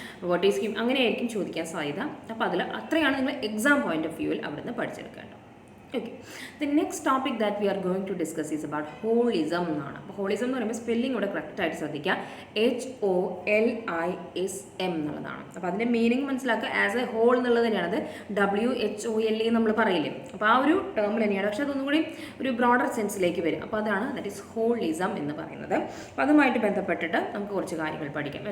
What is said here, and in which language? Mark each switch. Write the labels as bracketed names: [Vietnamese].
[English] what is [Malayalam] അങ്ങനെയായിരിക്കും ചോദിക്കാൻ സാധ്യത. അപ്പോൾ അതിൽ അത്രയാണ് നിങ്ങൾ എക്സാം പോയിന്റ് ഓഫ് വ്യൂവിൽ അവിടെ നിന്ന് പഠിച്ചെടുക്കേണ്ടത്. [English] Okay, the next topic that we are going to discuss is about holism [Malayalam] എന്നാണ്. അപ്പോൾ ഹോളിസം എന്ന് പറയുമ്പോൾ സ്പെല്ലിംഗ് ഇവിടെ കറക്റ്റായിട്ട് ശ്രദ്ധിക്കുക, HOLISM എന്നുള്ളതാണ്. അപ്പോൾ അതിൻ്റെ മീനിങ് മനസ്സിലാക്കുക, [English] as a whole [Malayalam] എന്നുള്ളത് തന്നെയാണ്. അത് WHOLE നമ്മൾ പറയില്ലേ, അപ്പോൾ ആ ഒരു ടേം തന്നെയാണ്, പക്ഷേ അതൊന്നും കൂടി ഒരു ബ്രോഡർ സെൻസിലേക്ക് വരും. അപ്പോൾ അതാണ് ദാറ്റ് ഈസ് ഹോളിസം എന്ന് പറയുന്നത്. അപ്പോൾ അതുമായിട്ട് ബന്ധപ്പെട്ടിട്ട് നമുക്ക് കുറച്ച് കാര്യങ്ങൾ പഠിക്കാം.